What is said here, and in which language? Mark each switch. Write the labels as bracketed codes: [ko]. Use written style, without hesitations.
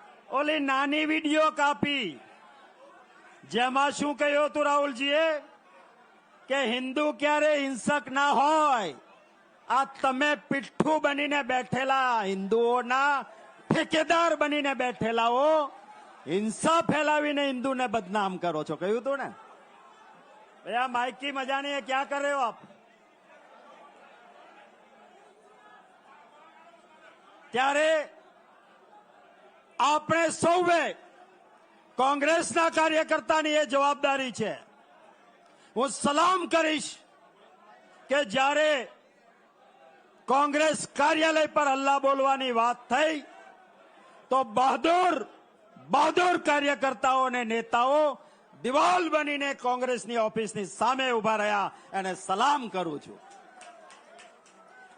[gu] ઓલી નાની વિડીયો કાપી જેમાં શું કહ્યું હતું રાહુલજીએ કે હિન્દુ ક્યારે હિંસક ના હોય। આ તમે પીઠ્ઠું બનીને બેઠેલા હિન્દુઓના ઠેકેદાર બનીને બેઠેલાઓ હિંસા ફેલાવીને હિન્દુને બદનામ કરો છો, કહ્યું હતું ને? ભૈયા [hi] माइक की मजा नहीं है, क्या कर रहे हो आप? [gu] ત્યારે આપણે સૌએ કોંગ્રેસના કાર્યકર્તાની એ જવાબદારી છે। હું સલામ કરીશ કે જ્યારે કોંગ્રેસ કાર્યાલય પર હલ્લા બોલવાની વાત થઈ તો બહાદુર કાર્યકર્તાઓ અને નેતાઓ દિવાલ બનીને કોંગ્રેસની ઓફિસની સામે ઉભા રહ્યા, એને સલામ કરું છું।